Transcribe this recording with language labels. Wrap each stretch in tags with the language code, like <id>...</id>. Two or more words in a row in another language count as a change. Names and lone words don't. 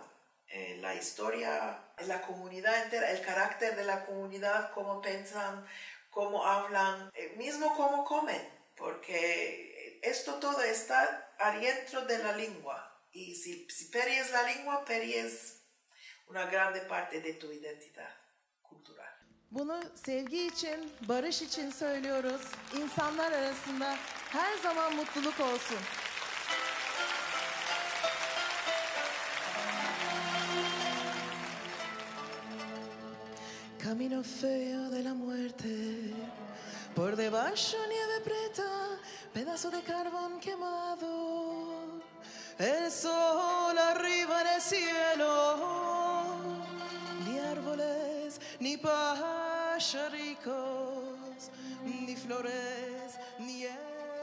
<es>La historia, la comunidad entera, el carácter de la comunidad, cómo piensan, cómo hablan, mismo cómo comen, porque esto todo está adentro de la lengua. Y si pierdes la lengua, pierdes una grande parte de tu identidad cultural.</es> <tr>Bunu sevgi için, barış için söylüyoruz. İnsanlar arasında her zaman mutluluk olsun.</tr> <es>Camino feo de la muerte, por debajo nieve preta, pedazo de carbón quemado, el sol arriba en el cielo, ni árboles, ni pajaricos, ni flores, ni</es>